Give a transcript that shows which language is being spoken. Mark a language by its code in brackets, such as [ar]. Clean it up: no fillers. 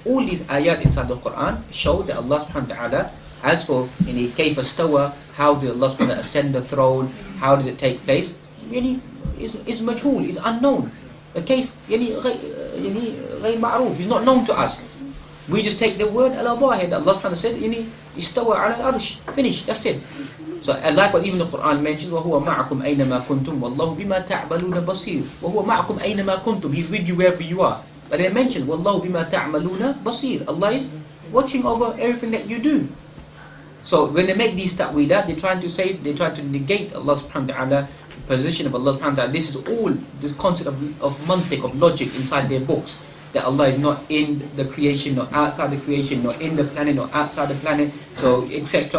[en] All these ayat inside the Quran show that Allah subhanahu wa ta'ala, as for kayfa istawa, how did Allah subhanahu wa ta'ala ascend the throne, how did it take place, is majhul, is unknown. [ar] كيف غير معروف, [en] is not known to us. We just take the word Allah ظاهر. Allah subhanahu wa ta'ala said [ar] استوى على العرش, [en] finish, that's it. So like what even the Quran mentions, [ar] وهو معكم أينما كنتم والله بما تعملون بصير. وهو معكم أينما كنتم, [en] he's with you wherever you are. But they mentioned [ar] والله بما تعملون بصير, [en] Allah is watching over everything that you do. So when they make these ta'wilat, they're trying to negate Allah subhanahu wa ta'ala, position of Allah subhanahu wa ta'ala. This is all the concept of mantiq, of logic inside their books, that Allah is not in the creation, not outside the creation, not in the planet, not outside the planet, so etc.